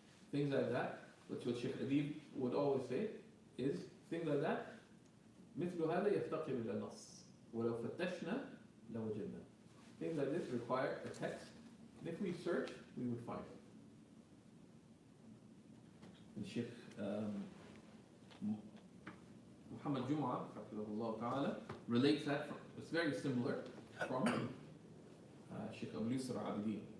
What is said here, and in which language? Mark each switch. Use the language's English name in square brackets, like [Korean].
[English] Things like that, which what Shaykh Adib would always say, is things like that. [Arabic] مثل هذا يفتقر إلى نص ولو فتشنا لوجدنا. [English] Things like this require a text. And if we search, we would find it. And Shaykh Muhammad Jum'ah, rahimahullah ta'ala, relates that from, it's very similar from Shaykh Abu Yusr Abidin.